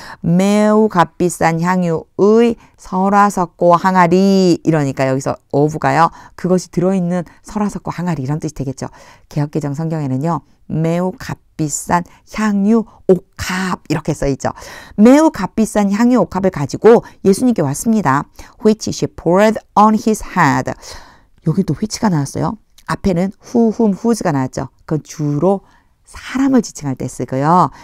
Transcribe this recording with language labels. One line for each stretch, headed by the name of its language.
Korean: 매우 값비싼 향유의 설화석고 항아리 이러니까 여기서 of가요. 그것이 들어있는 설화석고 항아리 이런 뜻이 되겠죠. 개역개정 성경에는요. 매우 값비싼 향유 옥합 이렇게 써있죠. 매우 값비싼 향유 옥합을 가지고 예수님께 왔습니다.
English: Which she poured on his head.
Korean: 여기 또 which가 나왔어요. 앞에는 whos가 나왔죠. 그건 주로 사람을 지칭할 때 쓰고요.